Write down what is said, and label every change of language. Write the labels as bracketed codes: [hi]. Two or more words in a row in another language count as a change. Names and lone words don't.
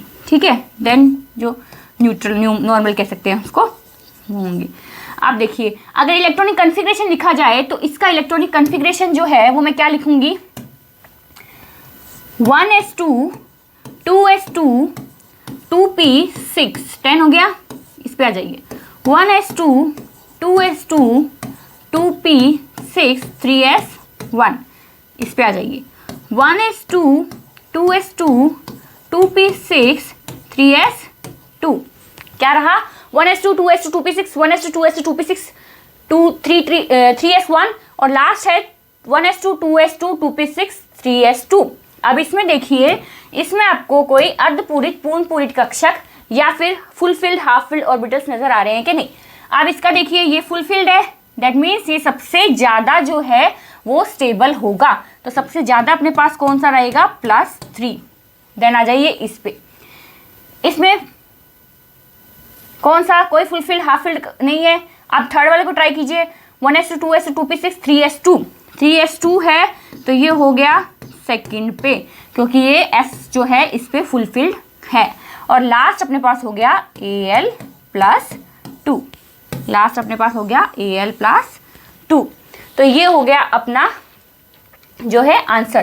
[hi] ठीक है, देन जो [en] neutral normal [hi] कह सकते हैं उसको होंगे। अब देखिए, अगर [en] electronic configuration [hi] लिखा जाए तो इसका [en] electronic configuration [hi] जो है वो मैं क्या लिखूंगी, 1s2 2s2 2p6 10 हो गया। इस पे आ जाइए, 1s2 2s2 2p6 3s1। इस पे आ जाइए, 1s2 2s2 2p6 3s2। क्या रहा, 1s2 2s2 2p6, 1s2 2s2 2p6 3s1, और लास्ट है 1s2 2s2 2p6 3s2। अब इसमें देखिए, इसमें आपको कोई अर्धपूरित पूर्ण पूरित कक्षक या फिर [en] full-filled half filled orbitals [hi] नजर आ रहे हैं कि नहीं। अब इसका देखिए, ये फुलफिल्ड है, [en] that means [hi] ये सबसे ज्यादा जो है वो स्टेबल होगा। तो सबसे ज्यादा अपने पास कौन सा रहेगा, +3। देन आ जाइए इस पे, इसमें कौन सा, कोई [en] full-filled half filled [hi] नहीं है। अब थर्ड वाले को ट्राई कीजिए, 1s2 2s2 2p6 3s2 है, तो ये हो गया सेकंड पे, क्योंकि ये s जो है इस पे फुलफिल्ड है। और लास्ट अपने पास हो गया al+2, लास्ट अपने पास हो गया al+2। तो ये हो गया अपना जो है आंसर।